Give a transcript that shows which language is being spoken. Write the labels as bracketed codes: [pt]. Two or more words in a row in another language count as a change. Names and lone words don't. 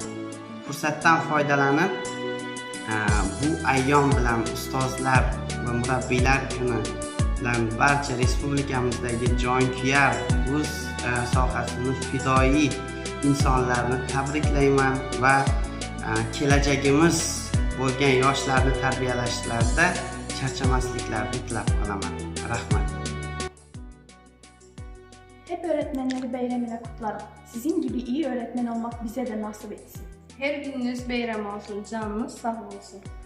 [uz] Fursatdan foydalanib bu ayyom bilan ustozlar va murabbiylar kuni bilan barcha respublikamizdagi jonkuyar o'z sohasini fidoyi insonlarni tabriklayman va kelajagimiz bo'lgan yoshlarni tarbiyalashlarida charchamasliklarini tilab qolaman. Rahmat. [tr] Hep öğretmenleri bayramıyla kutlarım. Sizin gibi iyi öğretmen olmak bize de nasip etsin. Her gününüz bayram olsun, canınız sağ olsun.